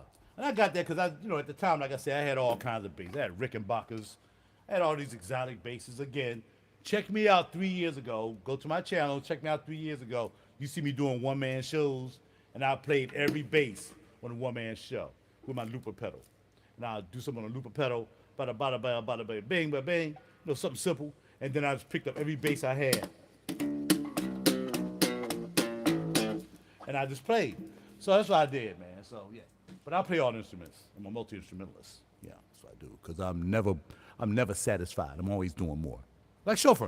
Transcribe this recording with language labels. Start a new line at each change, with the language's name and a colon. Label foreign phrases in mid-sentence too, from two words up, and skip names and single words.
English: And I got that because at the time, like I said, I had all kinds of basses. I had Rickenbackers. I had all these exotic basses. Again, check me out 3 years ago. Go to my channel, check me out 3 years ago. You see me doing one-man shows, and I played every bass on a one-man show with my looper pedal. And I'll do something on a looper pedal, bada, bada, bada, bada, bada, bing, bada, bing, something simple. And then I just picked up every bass I had. And I just played. So that's what I did, man. So, yeah. But I play all the instruments. I'm a multi-instrumentalist. Yeah, that's what I do. Because I'm never satisfied. I'm always doing more. like chauffeuring.